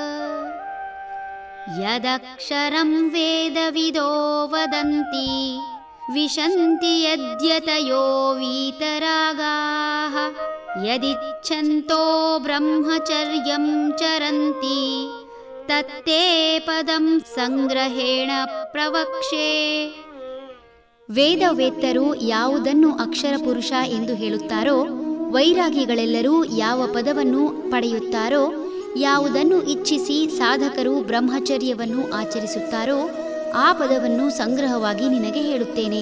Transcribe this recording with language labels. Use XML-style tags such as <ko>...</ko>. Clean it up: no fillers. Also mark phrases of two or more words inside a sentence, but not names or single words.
<sa>यदक्षरं वेदविदो वदन्ति विशन्ति यद्यतयो वीतरागाः। यदिच्छन्तो ब्रह्मचर्यं चरन्ति तत्ते ಪದಂ ಸಂಗ್ರಹೇಣ ಪ್ರವಕ್ಷೆ.</sa> <kn>ವೇದವೇತ್ತರು ಯಾವುದನ್ನು ಅಕ್ಷರ ಪುರುಷ ಎಂದು ಹೇಳುತ್ತಾರೋ, ವೈರಾಗಿಗಳೆಲ್ಲರೂ ಯಾವ ಪದವನ್ನು ಪಡೆಯುತ್ತಾರೋ, ಯಾವುದನ್ನು ಇಚ್ಛಿಸಿ ಸಾಧಕರು ಬ್ರಹ್ಮಚರ್ಯವನ್ನು ಆಚರಿಸುತ್ತಾರೋ ಆ ಪದವನ್ನು ಸಂಗ್ರಹವಾಗಿ ನಿನಗೆ ಹೇಳುತ್ತೇನೆ.</kn>